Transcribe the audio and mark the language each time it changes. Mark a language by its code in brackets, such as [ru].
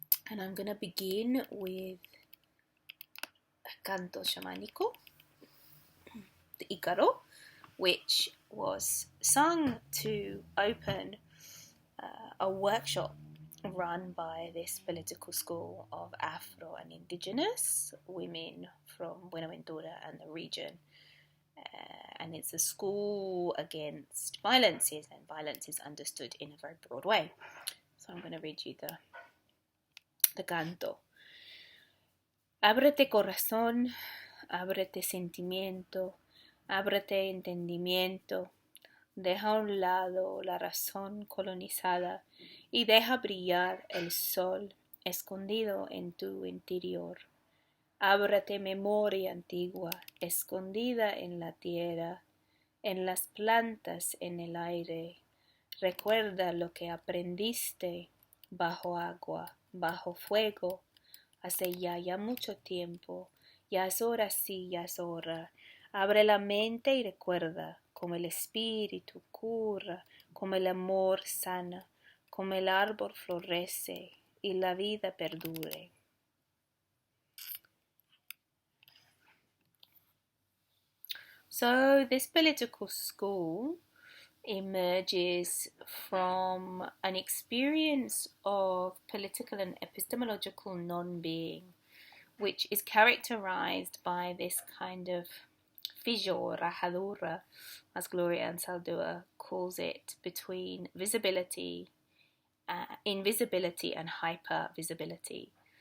[en] And I'm going to begin with a canto shamanico, the Ícaro, which was sung to open a workshop run by this political school of Afro and Indigenous women from Buenaventura and the region. And it's a school against violences, and violence is understood in a very broad way. So I'm going to read you the canto. [es] Ábrete corazón, ábrete sentimiento, ábrete entendimiento. Deja a un lado la razón colonizada y deja brillar el sol escondido en tu interior. Ábrate memoria antigua, escondida en la tierra, en las plantas, en el aire. Recuerda lo que aprendiste bajo agua, bajo fuego, hace ya mucho tiempo. Ya es hora, sí, ya es hora. Abre la mente y recuerda, como el espíritu cura, como el amor sana, como el árbol florece y la vida perdure. [en] So this political school emerges from an experience of political and epistemological non-being, which is characterized by this kind of fissure, rajadura, as Gloria Anzaldúa calls it, between visibility, invisibility and hyper-visibility.